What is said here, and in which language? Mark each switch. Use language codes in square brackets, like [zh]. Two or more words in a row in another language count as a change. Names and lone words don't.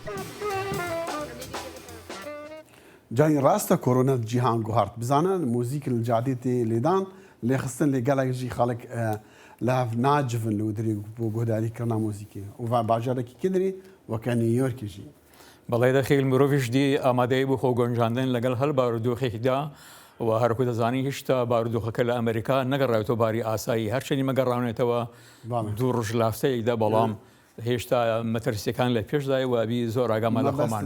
[ku] Canî rast e korona cîhan guhart. Bizanin muzîk li cadî tê lêdan lêxistin lê gelek jî xelek li hev nacivin li dirî bû guhdarîkirina muzîkê. û bajarekî kedrî weke New Yorkê jî. [ckb] بەڵێ دەخیل مرۆڤیش دی ئامادەی بۆ خۆگەنجاندن لەگەڵ هەل بارودۆخێکدا و هەرکو دەزانی هێشتا بارودۆخەکە لە ئەمریکا نەگەڕایەوە باری ئاسایی هەرچەنی مەگەڕاونێتەوە دوو ڕژ لافتەیەکدا بەڵام هێشتا مەترسیەکان لە پێشدای وابی زۆر ئاگامان لە خۆمان